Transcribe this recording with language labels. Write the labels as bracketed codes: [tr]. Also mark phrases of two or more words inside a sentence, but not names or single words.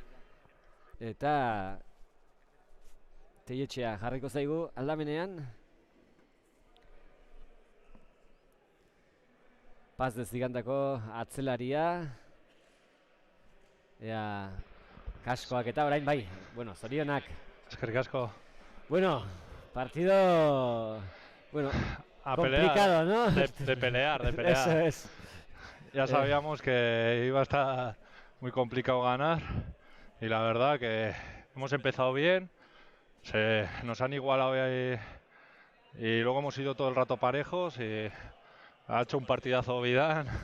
[eu] Eta Teietxea jarriko zaigu aldamenean. Paz de Zigandako atzelaria. Ea, kaskoak eta orain bai. Bueno, zorionak. Eskerrik asko. [es] Bueno, partido... Bueno, complicado, ¿no? De pelear. Eso es. Ya sabíamos que iba a estar muy complicado ganar y la verdad que hemos empezado bien, nos han igualado y luego hemos ido todo el rato parejos y ha hecho un partidazo Vidal.